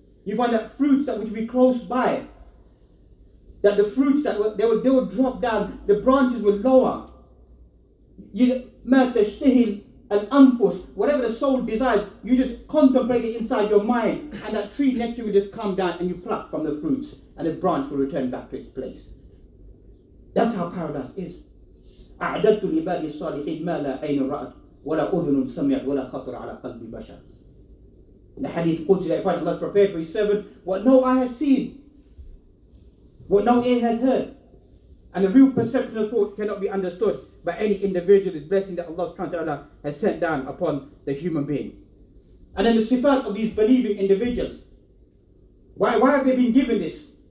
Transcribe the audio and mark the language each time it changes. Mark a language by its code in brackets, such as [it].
[en] You find that fruits that would be close by, that the fruits that they will drop down, the branches will lower. [ar] مَا تَشْتَهِي الْأَنفُسِ. [en] Whatever the soul desires, you just contemplate it inside your mind, and that tree next to you will just come down and you pluck from the fruits, and the branch will return back to its place. That's how paradise is. [ar] أعددت لعبادي الصالحين ما لا عين رأت ولا أذن سمعت ولا خطر على قلب بشر. [en] In the hadith Qudsi that I find Allah has prepared for His servant what no eye has seen, what no ear has heard. And the real perception of thought cannot be understood by any individual. This blessing that Allah subhanahu wa ta'ala has sent down upon the human being. And then the sifat of these believing individuals. Why have they been given this?